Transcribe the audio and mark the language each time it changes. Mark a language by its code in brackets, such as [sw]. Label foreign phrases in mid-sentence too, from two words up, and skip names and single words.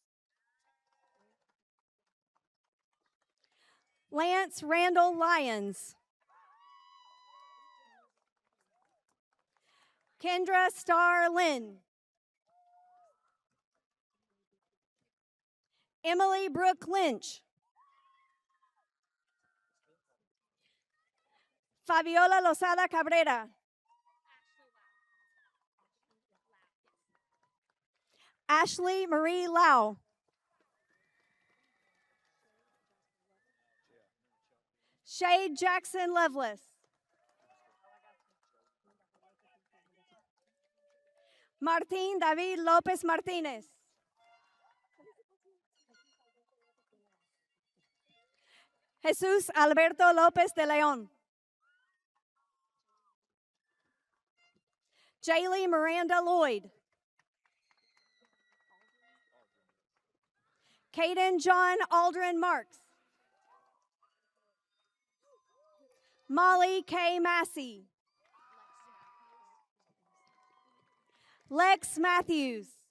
[en] Lance Randall Lyons. Kendra Starr Lynn. Emily Brooke Lynch. Fabiola Lozada Cabrera. Ashley Marie Lau. Shade Jackson Lovelace. Martín David López Martínez. Jesús Alberto López de León. Jaylee Miranda Lloyd. Caden John Aldrin Marks. Molly K. Massey. Lex Matthews.